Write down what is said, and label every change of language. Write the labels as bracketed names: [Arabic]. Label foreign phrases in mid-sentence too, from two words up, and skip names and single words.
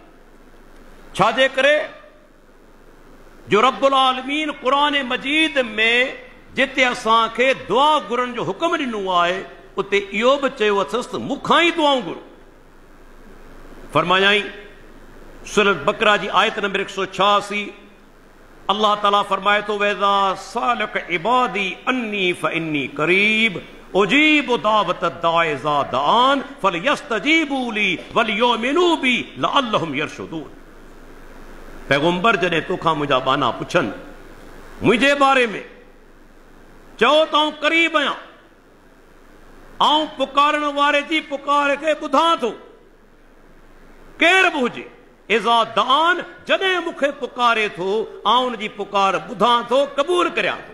[Sindhi] छाजे करे जो [Arabic] رب العالمين [Sindhi] क़ुरान मजीद में जिते असांखे दुआ घुरण जो हुक्म ॾिनो आहे उते इहो बि चयो अथसि त मूंखां ई दुआऊं घुर। फरमायाई सूरत बकरा जी आयत नंबर 186, अल्लाह ताला फरमाए थो [Arabic] وإذا سألك عبادي عني فإني قريب أجيب دعوة الداع إذا دعان فليستجيبوا لي وليؤمنوا بي لعلهم يرشدون. [Sindhi] पैगंबर जॾहिं तोखां मुंहिंजा बाना पुछनि मुंहिंजे बारे में, चओ त आऊं करीब आहियां, आऊं पुकारण वारे जी पुकार खे ॿुधां थो, केर बि हुजे। [Arabic] إذا دعان, [Sindhi] जॾहिं मूंखे पुकारे थो आऊं उन जी पुकार ॿुधां थो, क़बूल करियां थो।